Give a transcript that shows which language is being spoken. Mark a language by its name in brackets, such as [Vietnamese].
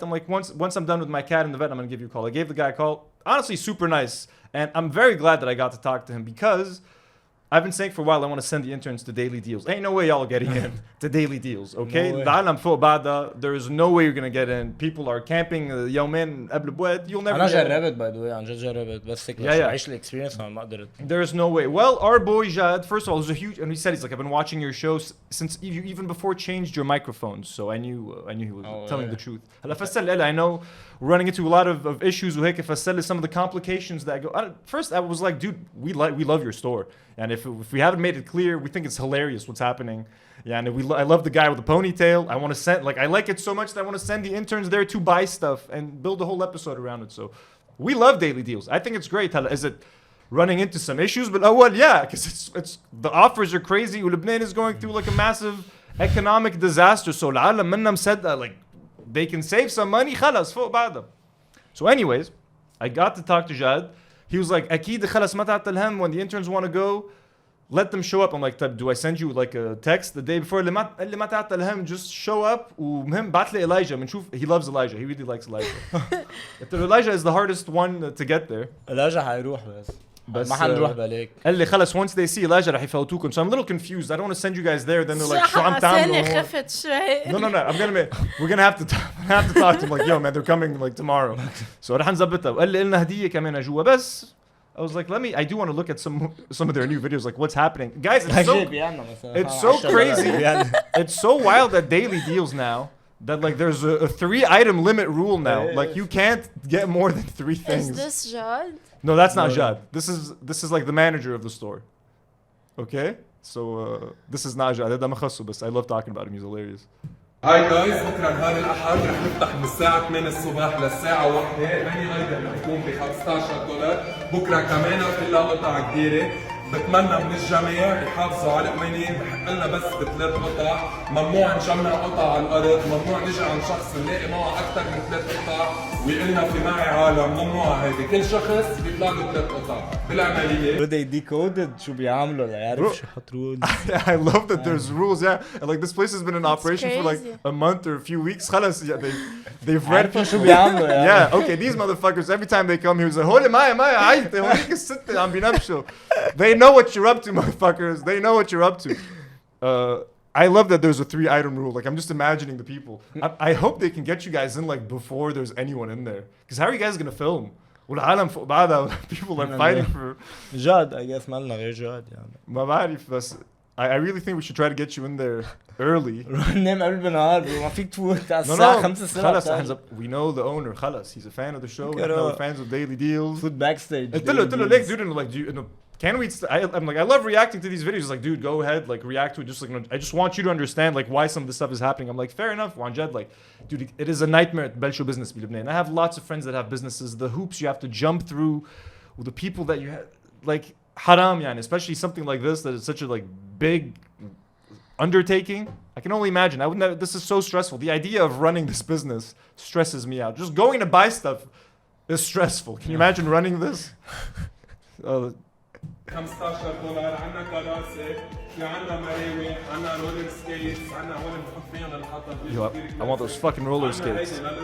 [English] I'm like, once I'm done with my cat and the vet, I'm going to give you a call. I gave the guy a call. Honestly, super nice. And I'm very glad that I got to talk to him because I've been saying for a while I want to send the interns to Daily Deals. Ain't no way y'all are getting in to Daily Deals, okay? There is no way you're going to get in. People are camping [Arabic] يومين قبل بواد. [English] You'll never [Arabic] أنا [English] get in. [Arabic] جربت [English] by the way [Arabic] عن جد جربت بس هيك عايش الexperience ما قدرت. [English] There's no way. Well, our boy Jad, first of all, was a huge, and he said, he's like, I've been watching your show since you even before changed your microphones, so I knew he was telling the truth. I know we're running into a lot of issues with some of the complications that go. First, I was like, dude, we love your store. And if we haven't made it clear, we think it's hilarious what's happening. Yeah, and I love the guy with the ponytail. I want to send, like, I like it so much that I want to send the interns there to buy stuff and build a whole episode around it. So we love Daily Deals. I think it's great. Is it running into some issues? But yeah, because it's the offers are crazy. Lebanon is going through like a massive economic disaster. So [Arabic] العالم منا مصدقة, [English] like, they can save some money. [Arabic] خلاص فوق بعضهم. [English] So anyways, I got to talk to Jad. He was like, [Arabic] أكيد خلاص ما تعطل الهم [English] when the interns want to go, let them show up. I'm like, do I send you like a text the day before? [Arabic] اللي ما تعطل الهم, [English] just show up. [Arabic] ومهم بعت لي Elijah. بنشوف, [English] he loves Elijah. He really likes Elijah. Elijah is the hardest one to get there. [Arabic] Elijah حيروح بس ما حنروح بالك. قال لي خلاص [English] once they see [Arabic] Elijah راح يفوتوكم. [English] So I'm a little confused. I don't want to send you guys there. Then they're like, [Arabic] شو عم تعملوا؟ خفت شوي. [English] No. We're gonna have to talk to him. Like, yo man, they're coming like tomorrow. [Arabic] So راح نظبطها. وقال لي لنا هدية كمان جوا بس. [English] I was like, I do want to look at some of their new videos, like what's happening. Guys, it's so crazy. It's so wild at Daily Deals now that like there's a 3-item limit rule now. Like you can't get more than 3 things. Is this Jad? No, that's not Jad. This is like the manager of the store. Okay? So this is not Jad. I love talking about him. He's hilarious. [Arabic] هاي جايز بكره نهار الاحد رح نفتح من الساعه 8 الصبح للساعه 1. هي هيدا رح تكون ب $15. بكره كمان كلها قطع كبيره. بتمنى من الجميع يحافظوا على القوانين. بحق لنا بس ب3 قطع. ممنوع نجمع قطع على الارض. ممنوع نجي عند شخص نلاقي معه اكثر من 3 قطع ويقول لنا في معي عالم. ممنوع هيدي. كل شخص بيطلع له 3 قطع. بالعمليه بدي ديكودد شو بيعملوا ليعرف شو يحط رولز. [English] I love that there's rules. Yeah, and like this place has been in operation for like a month or a few weeks. [Arabic] خلاص, [English] yeah, they've read people. [Arabic] شو بيعملوا يعني. [English] Yeah, okay, these motherfuckers every time they come here is like, [Arabic] هولي معي عايزة هونيك الستة عم بينبشوا. [English] They know what you're up to, motherfuckers. They know what you're up to. I love that there's a 3-item rule. Like, I'm just imagining the people. I hope they can get you guys in like before there's anyone in there. Because how are you guys gonna film? [Arabic] والعالم فوق بعضها. [English] People are fighting for. [Arabic] جاد, [English] I guess [Arabic] ما لنا غير جاد يعني. ما بعرف بس. [English] I really think we should try to get you in there early. [Arabic] ننام قبل بالنهار ما فيك تفوت على الساعة 5 الصبح. [English] We know the owner. [Arabic] خلاص, [English] he's a fan of the show. We're fans of Daily Deals. Food backstage. [Arabic] قلت له ليك [English] dude, like, can we? I'm like, I love reacting to these videos. He's like, dude, go ahead, like react to it. Just like, I just want you to understand like why some of this stuff is happening. I'm like, fair enough, Jad. Like, dude, it is a nightmare at Belcho business. I have lots of friends that have businesses. The hoops you have to jump through, with the people that you have, like haram, yani, especially something like this that is such a like big undertaking. I can only imagine. I would never. This is so stressful. The idea of running this business stresses me out. Just going to buy stuff is stressful. Can you imagine running this? [Arabic] $15 عنا كراسي في عنا مراوي عنا رولر سكيتس عنا هون بنحط فيهم للحطب. [English] Yo, I want those fucking roller skates.